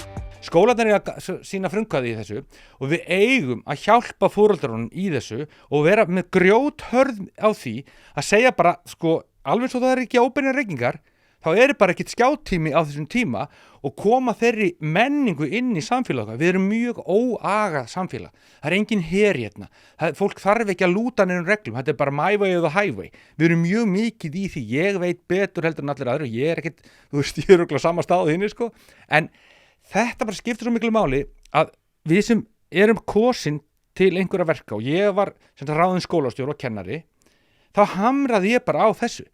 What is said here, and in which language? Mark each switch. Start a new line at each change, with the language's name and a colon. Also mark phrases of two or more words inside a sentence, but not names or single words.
Icelandic: Skólarnir eru að sína frumkvæði í þessu og við eigum að hjálpa foreldrunum í þessu og vera með grjóthörð á því að segja bara, sko, alveg svo það ekki óbeinir reykingar, þá bara ekkert skjátími á þessum tíma og koma þeirri menningu inn í samfélag. Við erum mjög óagað samfélag. Það engin her hérna. Fólk þarf ekki að lúta neinum reglum. Þetta bara
English: my way or the highway.
Icelandic: Við erum mjög mikið í því. Ég veit betur heldur en allir aðrir. Ég ekkert, þú veist, ég örugglega sama stað hinni, sko. En þetta bara skiptir svo miklu máli að við sem erum kosin til einhverja verka og ég var ráðinn skólastjóri og kennari, þá hamraði ég bara á þessu.